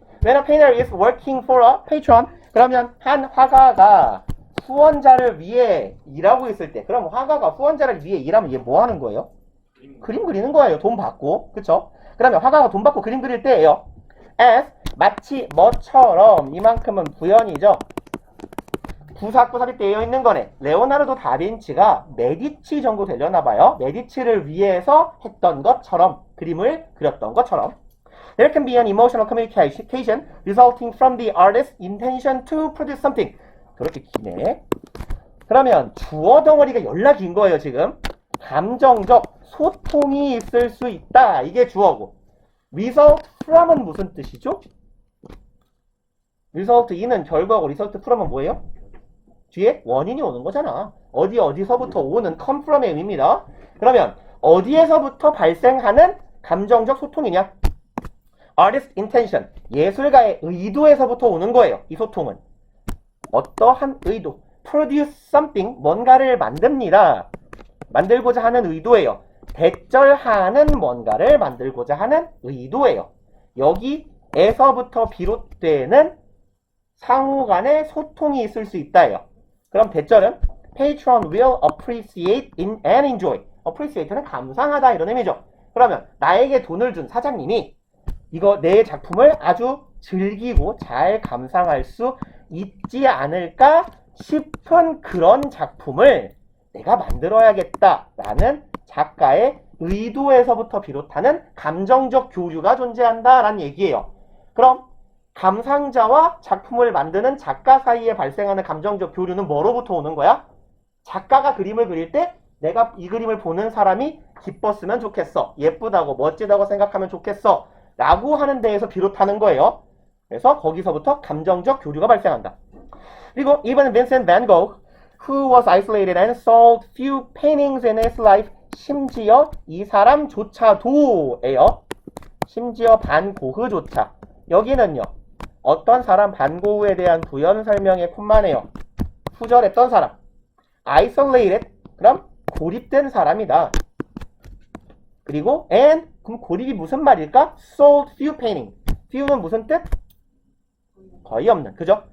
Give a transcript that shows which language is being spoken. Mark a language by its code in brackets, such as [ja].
[en] When a painter is working for a patron. [ko] 그러면 한 화가가 후원자를 위해 일하고 있을 때, 그럼 화가가 후원자를 위해 일하면 얘 뭐 하는 거예요? 그림 그리는 거예요. 돈 받고. 그쵸? 그러면 화가가 돈 받고 그림 그릴 때예요. as 마치 뭐처럼 이만큼은 부연이죠. 부사구사리 되어 있는 거네. 레오나르도 다빈치가 메디치 정도 되려나 봐요. 메디치를 위해서 했던 것처럼, 그림을 그렸던 것처럼. [en] There can be an emotional communication resulting from the artist's intention to produce something. [ko] 그렇게 기네. 그러면 주어 덩어리가 열나 긴 거예요 지금. 감정적 소통이 있을 수 있다. 이게 주어고. result from은 무슨 뜻이죠? result in은 결과고 result from은 뭐예요? 뒤에 원인이 오는 거잖아. 어디서부터 오는 come from의 의미입니다. 그러면 어디에서부터 발생하는 감정적 소통이냐? artist intention, 예술가의 의도에서부터 오는 거예요. 이 소통은. 어떠한 의도, [en] produce something, [ko] 뭔가를 만듭니다. 만들고자 하는 의도예요. 대절하는 뭔가를 만들고자 하는 의도예요. 여기에서부터 비롯되는 상호 간의 소통이 있을 수 있다예요. 그럼 대절은 [en] patron will appreciate and enjoy. [ko] appreciate는 감상하다 이런 의미죠. 그러면 나에게 돈을 준 사장님이 이거 내 작품을 아주 즐기고 잘 감상할 수 있지 않을까 싶은 그런 작품을 내가 만들어야겠다라는 작가의 의도에서부터 비롯하는 감정적 교류가 존재한다라는 얘기예요. 그럼 감상자와 작품을 만드는 작가 사이에 발생하는 감정적 교류는 뭐로부터 오는 거야? 작가가 그림을 그릴 때 내가 이 그림을 보는 사람이 기뻤으면 좋겠어. 예쁘다고 멋지다고 생각하면 좋겠어. 라고 하는 데에서 비롯하는 거예요. 그래서 거기서부터 감정적 교류가 발생한다. [en] 그리고 even Vincent van Gogh, who was isolated and sold few paintings in his life, [ko] 심지어 이 사람조차도예요. 심지어 반 고흐조차. 여기는요. 어떤 사람 반 고흐에 대한 부연 설명에 콤마네요. 후절했던 사람. isolated, 그럼 고립된 사람이다. 그리고 and, 그럼 고립이 무슨 말일까? [en] sold few painting. [ko] few는 무슨 뜻? 거의 없는. 그죠?